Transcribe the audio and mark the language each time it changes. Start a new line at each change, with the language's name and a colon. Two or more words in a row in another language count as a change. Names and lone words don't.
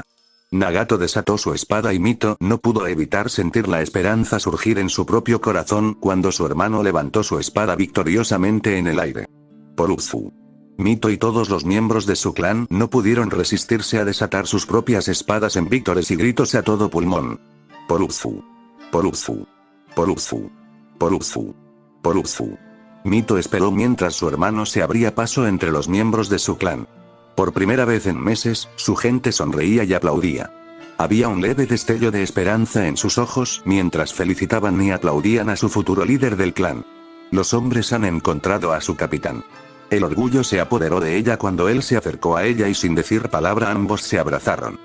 Spanish: Nagato desató su espada y Mito no pudo evitar sentir la esperanza surgir en su propio corazón cuando su hermano levantó su espada victoriosamente en el aire. Por Uzu. Mito y todos los miembros de su clan no pudieron resistirse a desatar sus propias espadas en vítores y gritos a todo pulmón. Por Uzu. Por Uzu. Por Uzu. Por Uzu. Por Uzu. Mito esperó mientras su hermano se abría paso entre los miembros de su clan. Por primera vez en meses, su gente sonreía y aplaudía. Había un leve destello de esperanza en sus ojos mientras felicitaban y aplaudían a su futuro líder del clan. Los hombres han encontrado a su capitán. El orgullo se apoderó de ella cuando él se acercó a ella y sin decir palabra ambos se abrazaron.